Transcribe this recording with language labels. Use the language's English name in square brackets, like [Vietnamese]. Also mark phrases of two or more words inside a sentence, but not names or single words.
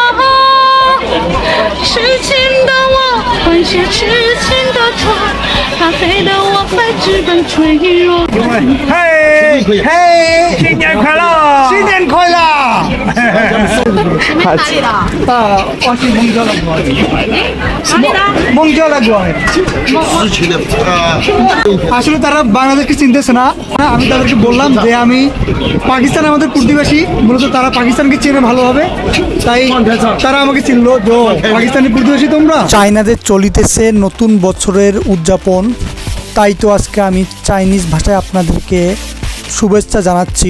[Chinese] 痴情的我换些痴情的他，怕黑的我还只敢脆弱。嘿，嘿，新年快乐！新年快乐！哪里的？我是蒙焦的过来。哪里的？蒙焦的过来。 [Bangla] আসলে তারা বাংলাদেশকে চিনতেছে না। আমি তাদেরকে বললাম যে আমি পাকিস্তান আমাদের প্রতিবেশী, মূলত তারা পাকিস্তানকে চেনে ভালোভাবে, তাই তারা আমাকে চিনলো যে পাকিস্তানি প্রতিবেশী তোমরা। চায়নাতে চলিতেছে নতুন বছরের উদযাপন, তাই তো আজকে আমি চাইনিজ ভাষায় আপনাদেরকে শুভেচ্ছা জানাচ্ছি।